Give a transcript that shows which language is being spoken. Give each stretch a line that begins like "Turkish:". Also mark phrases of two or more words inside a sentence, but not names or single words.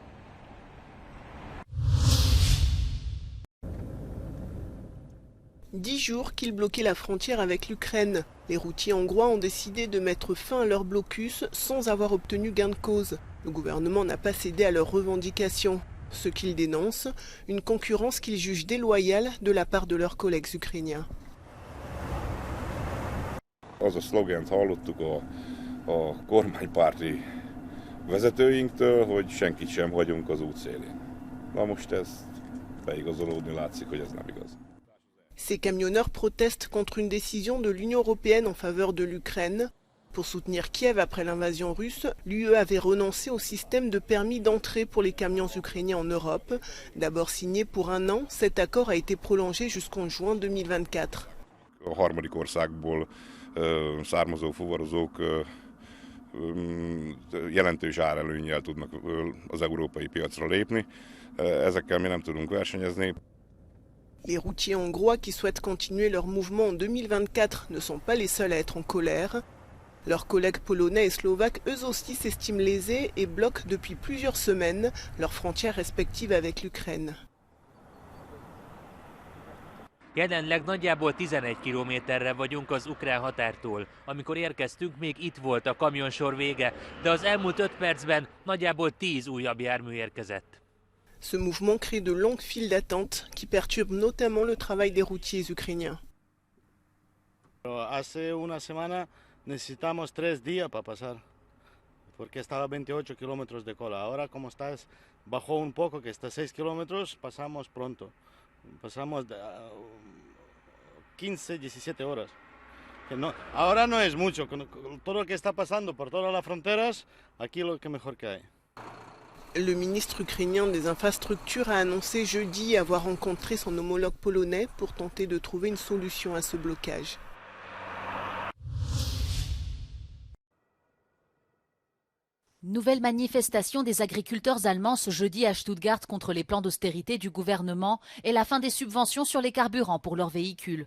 French: 10 jours qu'ils bloquaient la frontière avec l'Ukraine. Les routiers hongrois ont décidé de mettre fin à leur blocus sans avoir obtenu gain de cause. Le gouvernement n'a pas cédé à leurs revendications. Ce qu'ils dénoncent, une concurrence qu'ils jugent déloyale de la part de leurs collègues ukrainiens.
Hungarian: Az a szlogent hallottuk a kormánypárti vezetőinktől, hogy senkit sem hagyunk az út szélén. Na most ez beigazolódni látszik, hogy ez nem igaz.
French: Ces camionneurs protestent contre une décision de l'Union européenne en faveur de l'Ukraine. Pour soutenir Kiev après l'invasion russe, l'UE avait renoncé au système de permis d'entrée pour les camions ukrainiens en Europe. D'abord signé pour 1 an, cet accord a été prolongé jusqu'en juin 2024.
Hungarian: A harmadik országból származó fuvarozók jelentős árelőnnyel tudnak az európai piacra lépni. Ezekkel mi nem tudunk versenyezni.
French: Les routiers hongrois qui souhaitent continuer leur mouvement en 2024 ne sont pas les seuls à être en colère. Leurs collègues polonais et slovaques, eux aussi, s'estiment lésés et bloquent depuis plusieurs semaines leurs frontières respectives avec l'Ukraine.
Hungarian: Jelenleg nagyjából 11 kilométerre vagyunk az ukrán határtól. Amikor érkeztünk, még itt volt a kamionsor vége, de az elmúlt 5 percben nagyjából 10 újabb jármű érkezett.
French: Ce mouvement crée de longues files d'attente qui perturbent notamment le travail des routiers ukrainiens.
Spanish: Hace una semana necesitamos 3 días para pasar, porque estaba 28 kilómetros de cola. Ahora como está, bajó un poco, que está 6 kilómetros, pasamos pronto. Pasamos 15, 17 horas. No, ahora no es mucho, con todo lo que está pasando por todas las fronteras, aquí lo que mejor que hay.
French: Le ministre ukrainien des infrastructures a annoncé jeudi avoir rencontré son homologue polonais pour tenter de trouver une solution à ce blocage. Nouvelle manifestation des agriculteurs allemands ce jeudi à Stuttgart contre les plans d'austérité du gouvernement et la fin des subventions sur les carburants pour leurs véhicules.